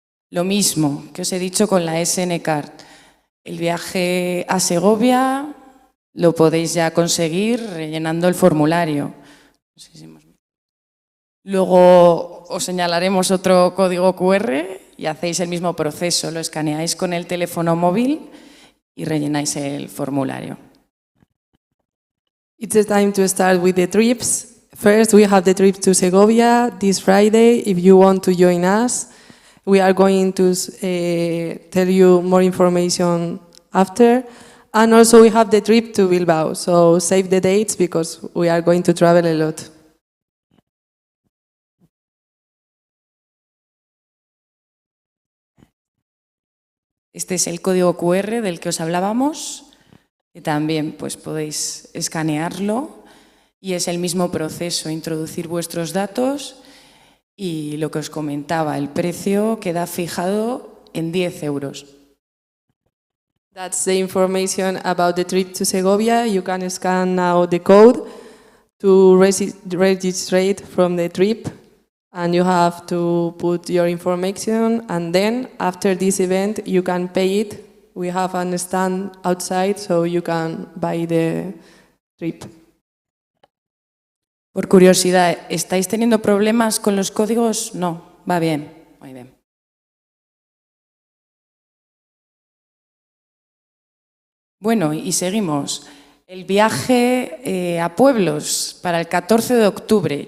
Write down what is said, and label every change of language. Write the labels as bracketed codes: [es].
[es] Lo mismo que os he dicho con la SN Card. El viaje a Segovia lo podéis ya conseguir rellenando el formulario. Luego os señalaremos otro código QR y hacéis el mismo proceso. Lo escaneáis con el teléfono móvil y rellenáis el formulario. [en] It's the time to start with the trips. First, we have the trip to Segovia this Friday. If you want to join us, we are going to tell you more information after. And also we have the trip to Bilbao, so save the dates because we are going to travel a lot. [es] Este es el código QR del que os hablábamos, que también pues, podéis escanearlo y es el mismo proceso, introducir vuestros datos y lo que os comentaba, el precio queda fijado en 10 euros. [en] That's the information about the trip to Segovia. You can scan now the code to register from the trip, and you have to put your information, and then after this event you can pay it. We have a stand outside so you can buy the trip. [es] Por curiosidad, ¿estáis teniendo problemas con los códigos? No, va bien, muy bien. Bueno, y seguimos. El viaje a pueblos para el 14 de octubre.